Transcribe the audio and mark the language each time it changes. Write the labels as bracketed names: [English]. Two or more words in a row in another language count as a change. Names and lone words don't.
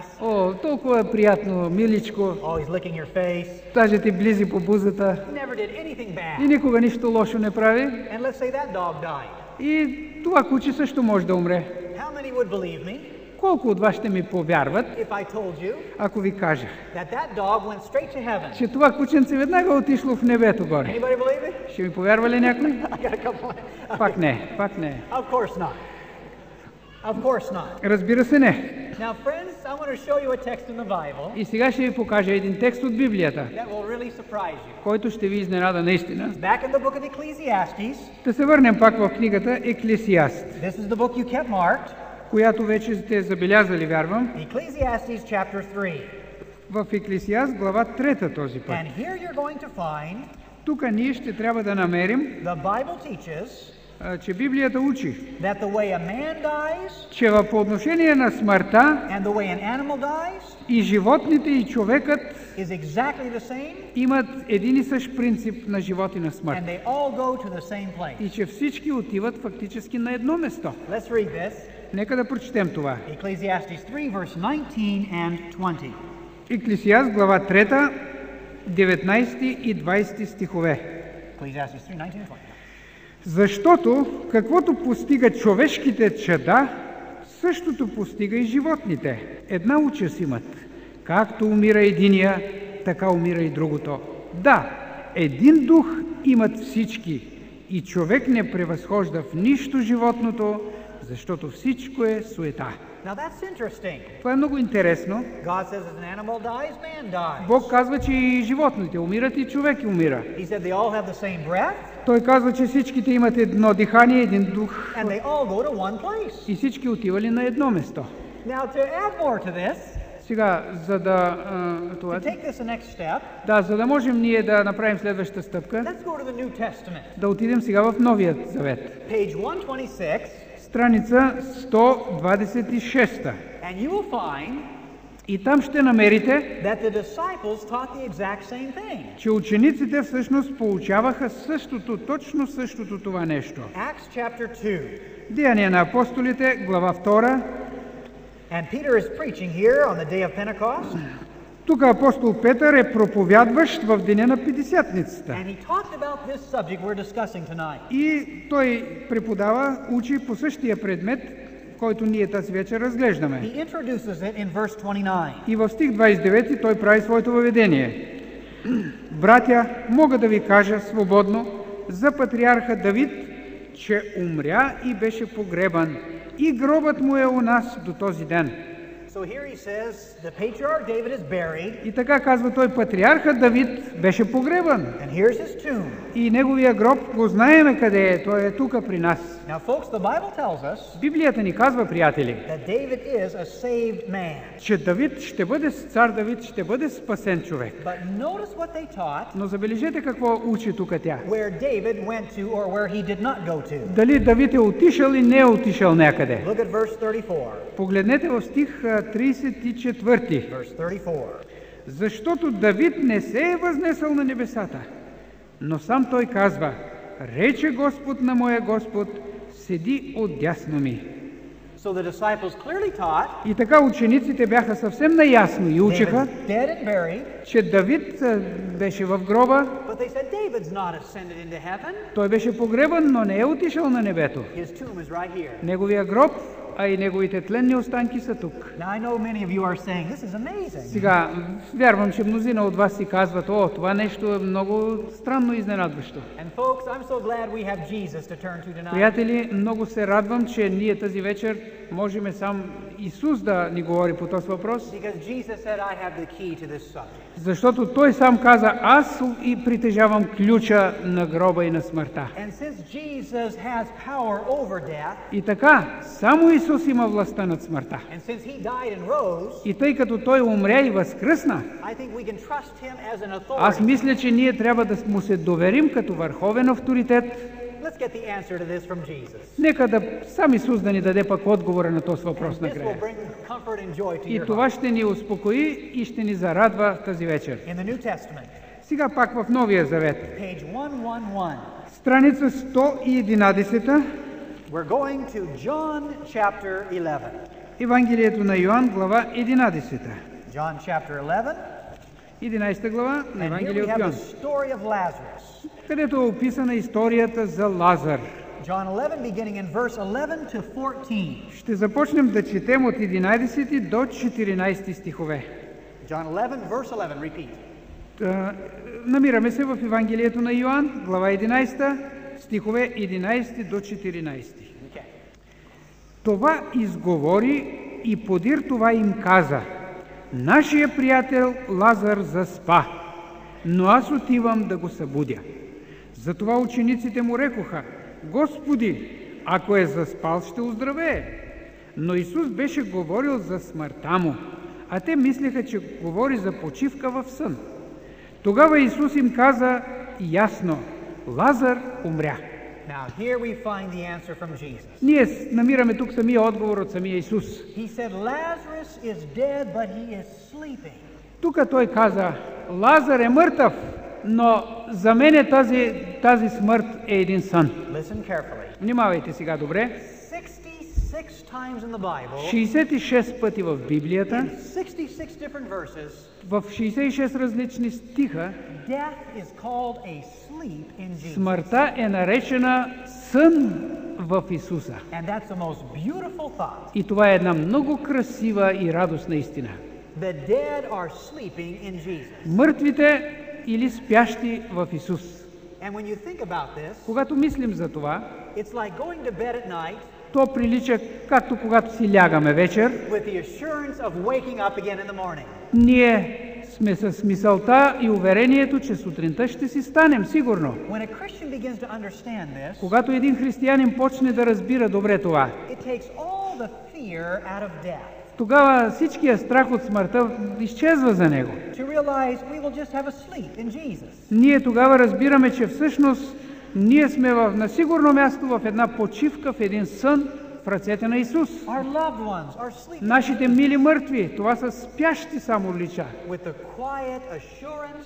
[Bulgarian] О, толкова е приятно, миличко, [English] always licking your face, [Bulgarian] даже ти близи по бузата [English] never did anything [Bulgarian] и [English] bad. [Bulgarian] никога нищо лошо не прави. [English] And let's say that dog died. [Bulgarian] И това куче също може да умре. [English] How many would believe me [Bulgarian] Колко от вас ще ми повярват, [English] if I told you [Bulgarian] ако ви кажа, [English] that that dog went straight to heaven? [Bulgarian] че това кученце веднага отишло в небето горе? [English] Anybody believe me? [Bulgarian] Ще ми повярва ли някой? [English] I got a couple. [Bulgarian] Пак не, пак не. [English] Of course not. Of course not. [Bulgarian] Разбира се, не. [English] Now, friends, I want to show you a text in the Bible [Bulgarian] И сега ще ви покажа един текст от Библията, [English] that will really surprise you. [Bulgarian] който ще ви изненада наистина. [English] Back in the book of Ecclesiastes, [Bulgarian] Да се върнем пак в книгата Еклесиаст, [English] this is the book you kept marked. [Bulgarian] която вече сте забелязали, вярвам. [English] Ecclesiastes chapter 3. [Bulgarian] В Еклесиаст глава 3 този път. [English] And here you're going to find [Bulgarian] Тук ние ще трябва да намерим, [English] the Bible teaches [Bulgarian] че Библията учи, [English] that the way a man dies [Bulgarian] че по отношение на смъртта [English] and the way an animal dies [Bulgarian] и животните и човекът [English] is exactly the same, [Bulgarian] имат един и същ принцип на живот и на смърт. [English] and they all go to the same place. [Bulgarian] И че всички отиват фактически на едно место. [English] Let's read this. [Bulgarian] Нека да прочетем това. [English] Ecclesiastes 3, verse 19 and 20. [Bulgarian] Еклесиаст глава 3, 19 и 20 стихове. [English] Ecclesiastes 3, 19 and 20. [Bulgarian] Защото каквото постигат човешките чада, същото постига и животните. Една участ имат. Както умира единия, така умира и другото. Да, един дух имат всички и човек не превъзхожда в нищо животното, защото всичко е суета. [English] Now that's interesting. [Bulgarian] Това е много интересно. [English] God says as an animal dies, man dies. [Bulgarian] Бог казва, че и животните умират и човек умира. [English] He said they all have the same breath [Bulgarian] Той казва, че всичките имат едно дихание, един дух [English] and they all go to one place. [Bulgarian] и всички отивали на едно место. [English] Now to add more to this, [Bulgarian] Сега, за да, [English] to take this the next step, [Bulgarian] за да можем ние да направим следващата стъпка, [English] let's go to the New Testament. [Bulgarian] да отидем сега в Новият Завет. [English] Page 126, [Bulgarian] Страница 126. [English] and you will find [Bulgarian] И там ще намерите, [English] that the disciples taught the exact same thing. [Bulgarian] че учениците всъщност получаваха същото, точно същото това нещо. [English] Acts chapter 2. [Bulgarian] Деяния на апостолите, глава 2. [English] And Peter is preaching here on the day of Pentecost, [Bulgarian] Тук апостол Петър е проповядващ в деня на Петдесятницата. [English] and he talked about this subject we're discussing tonight. [Bulgarian] И той преподава, учи по същия предмет, който ние тази вечер разглеждаме. [English] He introduces it in verse 29. [Bulgarian] И в стих 29 той прави своето въведение. Братя, мога да ви кажа свободно за патриарха Давид, че умря и беше погребан, и гробът му е у нас до този ден. [English] So here he says the patriarch David is buried, [Bulgarian] И така казва той, патриарха Давид беше погребан. [English] and here's his tomb. [Bulgarian] И неговия гроб го знаеме къде е, той е тук при нас. [English] Now, folks, the Bible tells us [Bulgarian] Библията ни казва, приятели, [English] that David is a saved man. [Bulgarian] че Давид ще бъде, цар Давид ще бъде спасен човек. [English] But notice what they taught, [Bulgarian] Но забележете какво учи тук тя. [English] where David went to or where he did not go to. [Bulgarian] Дали Давид е отишъл и не е отишъл някъде. [English] Look at verse 34. [Bulgarian] Погледнете в стих 34. [English] Verse 34. [Bulgarian] Защото Давид не се е възнесъл на небесата, но сам той казва, рече Господ на моя Господ, седи отдясно ми. [English] So the disciples clearly taught [Bulgarian] И така учениците бяха съвсем наясно и учеха, [English] David's dead and buried, [Bulgarian] че Давид беше в гроба, [English] but they said David's not ascended into heaven. [Bulgarian] той беше погребан, но не е отишъл на небето. [English] His tomb is right here. [Bulgarian] Неговия гроб, а и неговите тленни останки са тук. [English] Now I know many of you are saying this is amazing. [Bulgarian] Сега, вярвам, че мнозина от вас си казват, о, това нещо е много странно и изненадващо. [English] And folks, I'm so glad we have Jesus to turn to tonight. [Bulgarian] Приятели, много се радвам, че ние тази вечер можем сам Исус да ни говори по този въпрос, [English] Because Jesus said I have the key to this subject. [Bulgarian] защото Той сам каза, аз и притежавам ключа на гроба и на смъртта. [English] And since Jesus has power over death, [Bulgarian] И така, само Исус има властта над смъртта. [English] and since he died and rose, [Bulgarian] И тъй като Той умря и възкръсна, [English] I think we can trust him as an [Bulgarian] аз [English] authority. [Bulgarian] мисля, че ние трябва да му се доверим като върховен авторитет. [English] Let's get the answer to this from Jesus. [Bulgarian] Нека да сам Исус да ни даде пък отговора на този въпрос [English] And this [Bulgarian] накрая. [English] will bring comfort and joy to [Bulgarian] И [English] your [Bulgarian] това [English] heart. [Bulgarian] ще ни успокои и ще ни зарадва тази вечер. [English] In the New Testament, [Bulgarian] Сега пак в Новия Завет. [English] page 111, [Bulgarian] Страница 111, [English] we're going to John chapter 11. [Bulgarian] Евангелието на Йоан, глава 11. [English] John chapter 11, [Bulgarian] 11 глава на [English] and here [Bulgarian] Евангелие [English] we [Bulgarian] от [English] have [Bulgarian] Йоан, [English] the story of Lazarus. [Bulgarian] където е описана историята за Лазар. [English] John 11, beginning in verse 11 to 14. [Bulgarian] Ще започнем да четем от 11 до 14 стихове. [English] John 11, verse 11, repeat. [Bulgarian] Намираме се в Евангелието на Йоан, глава 11, стихове 11 до 14. [English] Okay. [Bulgarian] Това изговори и подир това им каза: нашия приятел Лазар заспа, но аз отивам да го събудя. Затова учениците му рекоха: Господи, ако е заспал, ще оздравее. Но Исус беше говорил за смъртта му, а те мислеха, че говори за почивка в сън. Тогава Исус им каза ясно: Лазар умря. [English] Now here we find the answer from Jesus. [Bulgarian] Ние намираме тук самия отговор от самия Исус. [English] He said Lazarus is dead, but he is sleeping. [Bulgarian] Тук той каза: Лазар е мъртъв, но за мен тази смърт е един сън. [English] Listen carefully. [Bulgarian] Внимавайте сега добре. [English] 66 times in the Bible, [Bulgarian] 66 пъти в Библията, [English] in 66 different verses, [Bulgarian] в 66 различни стиха, [English] death is called a sleep in Jesus. [Bulgarian] смъртта е наречена сън в Исуса. [English] And that's the most beautiful thought. [Bulgarian] И това е една много красива и радостна истина. [English] The dead are sleeping in Jesus. [Bulgarian] Мъртвите или спящи в Исус. [English] And when you think about this, [Bulgarian] Когато мислим за това, [English] it's like going to bed at night [Bulgarian] то прилича както когато си лягаме вечер, [English] with the assurance of waking up again in the morning. [Bulgarian] ние сме с мисълта и уверението, че сутринта ще си станем, сигурно. [English] When a Christian begins to understand this, [Bulgarian] Когато един християнин почне да разбира добре това, [English] it takes all the fear out of death. [Bulgarian] тогава всичкия страх от смъртта изчезва за него. [English] To realize we will just have a sleep in Jesus. [Bulgarian] Ние тогава разбираме, че всъщност ние сме на сигурно място в една почивка, в един сън в ръцете на Исус. [English] Our loved ones are sleeping [Bulgarian] Нашите мили мъртви, това са спящи само лица, [English] with the quiet assurance